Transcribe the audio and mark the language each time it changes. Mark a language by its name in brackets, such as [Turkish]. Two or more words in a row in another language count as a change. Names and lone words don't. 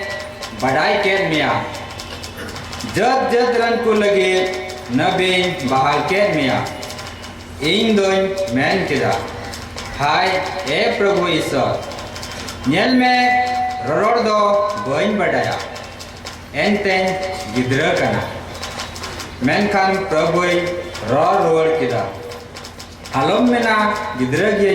[Santali] बड़ाई के मिया जद जद रन को लगे नबीन बहाल के मिया इन दोन मैन किदा हाय ए प्रभु ईश्वर नेल में ररोड़ दो बइन बडाया एनते गिद्रा कना मेनखान प्रभु रॉ रोड़ किदा आलम मेना गिद्रा गिय